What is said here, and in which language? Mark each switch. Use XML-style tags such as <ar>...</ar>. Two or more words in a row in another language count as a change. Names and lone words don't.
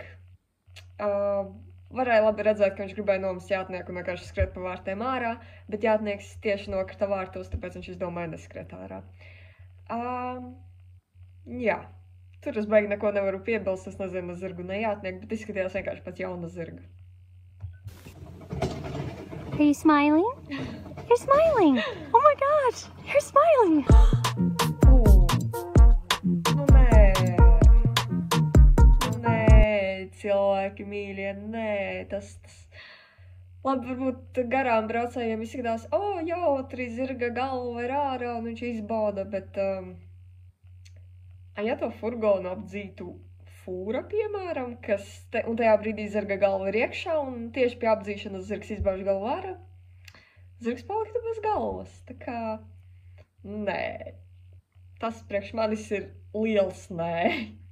<lv>Varēja labi redzēt, ka viņš gribēja nomest jātnieku un vienkārši skriet pa vārtiem ārā, bet jātnieks tieši nokrita vārtos, tāpēc viņš izdomāja neskriet ārā. Jā, tur es baigi neko nevaru piebilst, es nezinu zirgu ne jātnieku, bet izskatījās vienkārši pēc jauna zirga.</lv> <en>Are you smiling? You're smiling! Oh my gosh! You're smiling!</en> <lv>Cilvēki mīļie, tas. Labi, varbūt garām braucējiem izskatās, jautri zirga galva ir ārā un viņš izbauda, bet, ja to furgonu apdzītu fūra, piemēram, un tajā brīdī zirga galva ir iekšā un tieši pie apdzīšanas zirgs izbauž galvu ārā, zirgs paliktu bez galvas, tā kā, nē, tas priekš manis ir liels nē.</lv>